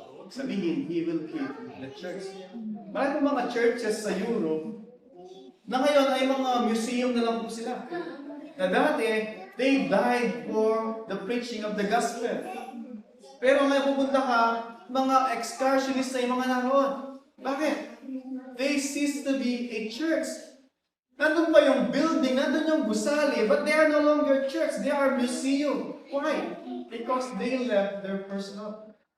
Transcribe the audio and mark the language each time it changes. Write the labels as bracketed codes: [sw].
[tl] Sabihin, [en] He will keep the church. [tl] Marami mga churches sa Europe na ngayon ay mga museum na lang po sila. Na dati, [en] they died for the preaching of the gospel. [tl] Pero ngayon pupunta ka, mga excursionists ay mga naroon. Bakit? [en] They cease to be a church. [tl] Nandun pa yung building, nandun yung gusali, [en] but they are no longer church, they are museum. Why? Because they left their first love.